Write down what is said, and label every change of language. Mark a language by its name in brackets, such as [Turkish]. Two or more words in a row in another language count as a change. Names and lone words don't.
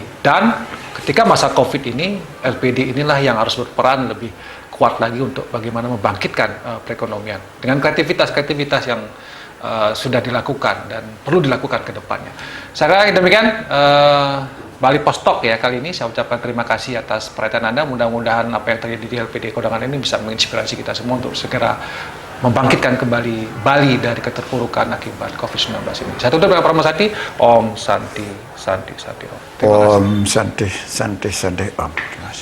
[Indonesian] Dan ketika masa Covid ini, LPD inilah yang harus berperan lebih kuat lagi untuk bagaimana membangkitkan perekonomian dengan kreativitas yang sudah dilakukan dan perlu dilakukan ke depannya. Saya kira demikian Bali Post Talk ya kali ini. Saya ucapkan terima kasih atas perhatian Anda. Mudah-mudahan apa yang terjadi di LPD Kedonganan ini bisa menginspirasi kita semua untuk segera membangkitkan kembali Bali dari keterpurukan akibat COVID-19 ini. Saya tutup dengan Pramasati. [Sanskrit] Om Santi Santi Santi Om. Om Santi Santi Santi Om.